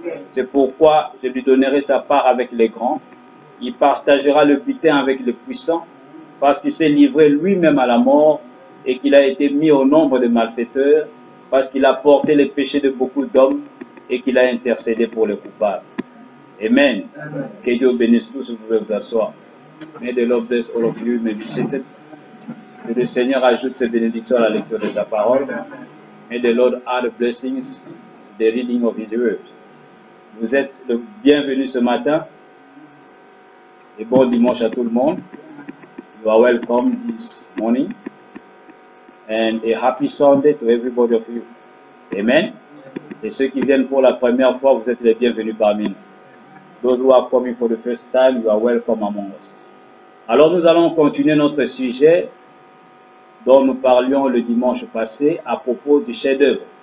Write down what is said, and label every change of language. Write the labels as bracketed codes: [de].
[fr] C'est pourquoi je lui donnerai sa part avec les grands. Il partagera le butin avec les puissants, parce qu'il s'est livré lui-même à la mort, et qu'il a été mis au nombre des malfaiteurs, parce qu'il a porté les péchés de beaucoup d'hommes, et qu'il a intercédé pour les coupables. Amen. Que Dieu bénisse tous, vous pouvez vous asseoir. [en] May the Lord bless all of you, may be seated. [fr] Que le Seigneur ajoute ses bénédictions à la lecture de sa parole. [en] May the Lord add blessings to the reading of His word. [fr] Vous êtes le bienvenu ce matin. Et bon dimanche à tout le monde. [en] You are welcome this morning. And a happy Sunday to everybody of you. Amen. [fr] Et ceux qui viennent pour la première fois, vous êtes les bienvenus parmi nous. [en] Those who are coming for the first time, you are welcome among us. [fr] Alors nous allons continuer notre sujet dont nous parlions le dimanche passé à propos du chef-d'œuvre.